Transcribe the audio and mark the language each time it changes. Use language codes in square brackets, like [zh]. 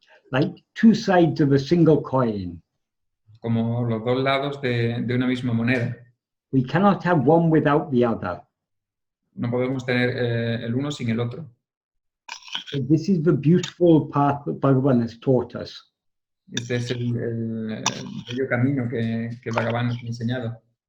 [en] Like two sides of a single coin. [es] Como los dos lados de una misma moneda. [en] We cannot have one without the other. [es] No podemos tener el uno sin el otro. [en] So this is the beautiful path that Bhagavan has taught us. [es] Este es el bello camino que Bhagavan nos ha enseñado.